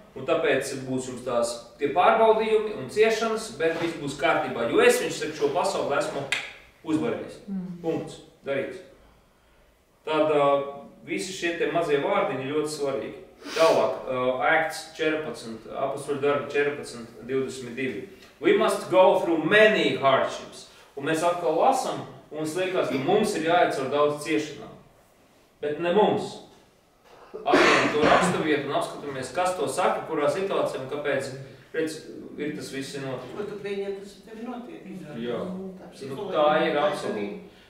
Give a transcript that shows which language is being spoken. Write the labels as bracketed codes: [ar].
[lv] un tāpēc būs jums tie pārbaudījumi un ciešanas, bet viss būs kārtībā, jo es, viņš saka, šo pasauli esmu uzvarējis. Punkts. Darīts. Tad visi šie tie mazie vārdiņi ļoti svarīgi. Tālāk, Acts 14, Apostoļu darbi 14, 22. [en] We must go through many hardships. [lv] Un mēs atkal lasam, un mums liekas, ka mums ir jāiet caur daudz ciešanām. Bet ne mums. Atveram to raksturvietu un apskatāmies, kas to saka, kurā situācijā un kāpēc ir tas viss notiek. Ko tu pieņem, tas tevi notiek? Jā. Tā ir absolūti.